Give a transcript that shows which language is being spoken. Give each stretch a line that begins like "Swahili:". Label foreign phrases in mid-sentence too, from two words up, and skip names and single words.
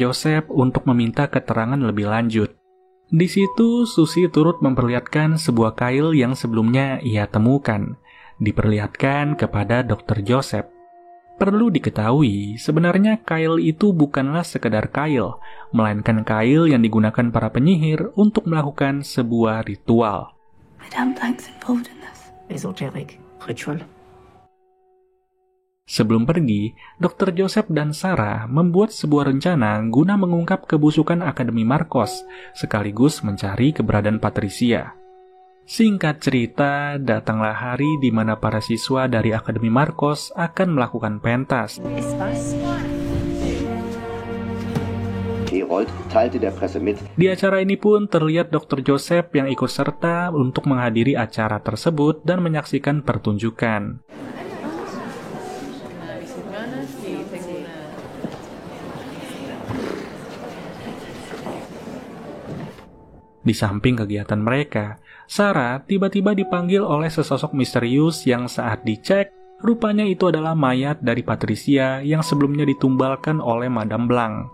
Indonesian: Joseph untuk meminta keterangan lebih lanjut. Di situ, Susie turut memperlihatkan sebuah kail yang sebelumnya ia temukan, diperlihatkan kepada Dr. Joseph. Perlu diketahui, sebenarnya kail itu bukanlah sekedar kail, melainkan kail yang digunakan para penyihir untuk melakukan sebuah ritual.
English: Madame Blanc's involved in this. Esoteric. Ritual.
Indonesian: Sebelum pergi, Dr. Joseph dan Sarah membuat sebuah rencana guna mengungkap kebusukan Akademi Markos, sekaligus mencari keberadaan Patricia. Singkat cerita, datanglah hari di mana para siswa dari Akademi Markos akan melakukan pentas.
German: Herold teilte der Presse mit.
Indonesian: Di acara ini pun terlihat Dr. Joseph yang ikut serta untuk menghadiri acara tersebut dan menyaksikan pertunjukan. Di samping kegiatan mereka, Sarah tiba-tiba dipanggil oleh sesosok misterius yang saat dicek, rupanya itu adalah mayat dari Patricia yang sebelumnya ditumbalkan oleh Madame Blanc.